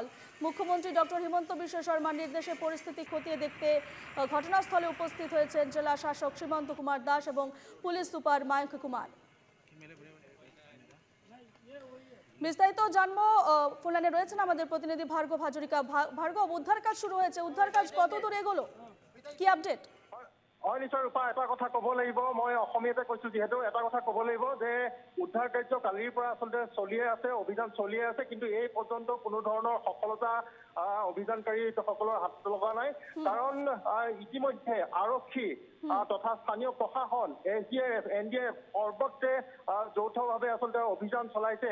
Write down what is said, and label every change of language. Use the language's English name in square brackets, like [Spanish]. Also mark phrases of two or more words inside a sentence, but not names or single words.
[Bangla] মুখ্যমন্ত্রী ডক্টর হিমন্ত বিশ্ব শর্মার নির্দেশে পরিস্থিতি খতিয়ে দেখতে ঘটনাস্থলে উপস্থিত হয়েছেন জেলা শাসক সীমান্ত কুমার দাস এবং পুলিশ সুপার মায়ঙ্ক কুমার। বিস্তারিত জানবো, ফোনলাইনে রয়েছেন আমাদের প্রতিনিধি ভার্গব হাজরিকা। ভার্গব, উদ্ধার কাজ শুরু হয়েছে, উদ্ধার কাজ কত দূর এগোলো, কি আপডেট? [Assamese] নিশ্চয় ৰূপা, এটা কথা ক'ব লাগিব, মই অসমীয়াতে কৈছো যিহেতু এটা কথা ক'ব লাগিব যে উদ্ধাৰ কাৰ্য কালিৰ পৰা আচলতে চলিয়ে আছে, অভিযান চলিয়ে আছে, কিন্তু এই পৰ্যন্ত কোনো ধৰণৰ সফলতা অভিযানকাৰীসকলৰ হাতত লগা নাই। কাৰণ ইতিমধ্যে আৰক্ষী তথা স্থানীয় প্ৰশাসন, এছডিআৰএফ, এনডিআৰএফ সৰ্বত্ৰে যৌথভাৱে আচলতে অভিযান চলাইছে।